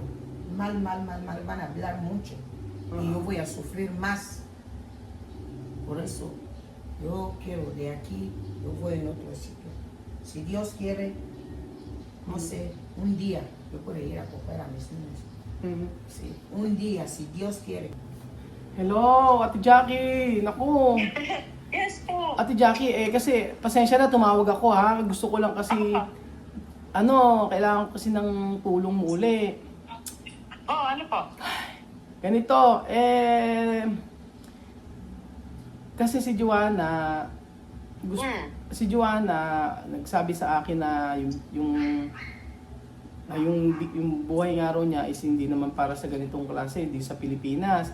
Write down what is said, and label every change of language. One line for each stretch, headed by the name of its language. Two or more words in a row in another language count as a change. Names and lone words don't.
Spanish: Mal, van a hablar mucho. Y yo voy a sufrir más. Por eso, yo quiero de aquí, yo voy en otro sitio. Si Dios quiere, no sé, un día yo puedo ir a coger a mis niños. Sí, un día, si Dios quiere.
Filipino: Hello, Ate Jackie! Naku! Yes po. Ate Jackie, kasi pasensya na tumawag ako ha. Gusto ko lang kasi, kailangan ko kasi ng tulong muli. Oh, ano po? Ganito, kasi si Joanna, si Joanna nagsabi sa akin na yung buhay nga raw niya is hindi naman para sa ganitong klase, hindi sa Pilipinas.